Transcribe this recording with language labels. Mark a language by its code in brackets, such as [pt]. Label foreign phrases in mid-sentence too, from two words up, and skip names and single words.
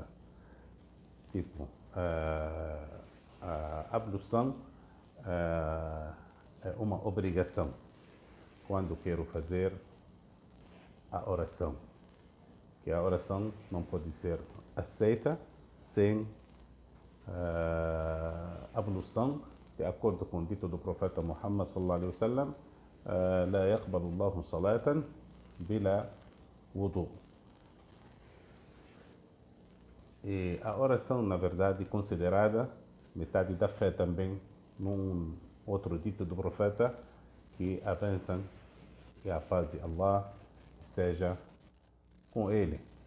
[pt] Tipo, a ablução é uma obrigação quando quero fazer a oração. Que a oração não pode ser aceita sem ablução, de acordo com o dito do profeta Muhammad [ar] صلى الله عليه وسلم, لا يقبل الله صلاة بلا [pt] wudu. E a oração, na verdade, considerada metade da fé também, num outro dito do profeta, que a bênção e a paz de Allah esteja com ele.